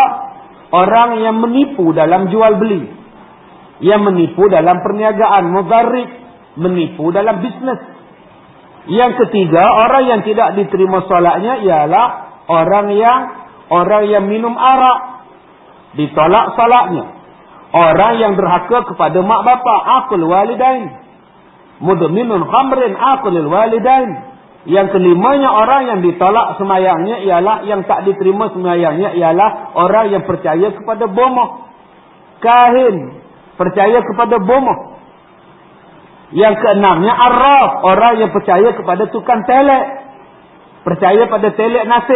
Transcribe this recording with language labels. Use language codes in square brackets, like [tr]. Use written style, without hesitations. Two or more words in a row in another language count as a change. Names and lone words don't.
[ms] Orang yang menipu dalam jual beli. Yang menipu dalam perniagaan. Mudharib. Menipu dalam bisnes. Yang ketiga, orang yang tidak diterima solatnya ialah orang yang minum arak. Ditolak solatnya. Orang yang derhaka kepada mak bapak. [ar] عاق الوالدين. مدمن خمر عاق الوالدين. [ms] Yang kelimanya, orang yang ditolak semayangnya ialah, yang tak diterima semayangnya ialah orang yang percaya kepada bomoh. Kahin. Percaya kepada bomoh. Yang keenamnya arraf. Orang yang percaya kepada tukang telek. Percaya pada telek nasib.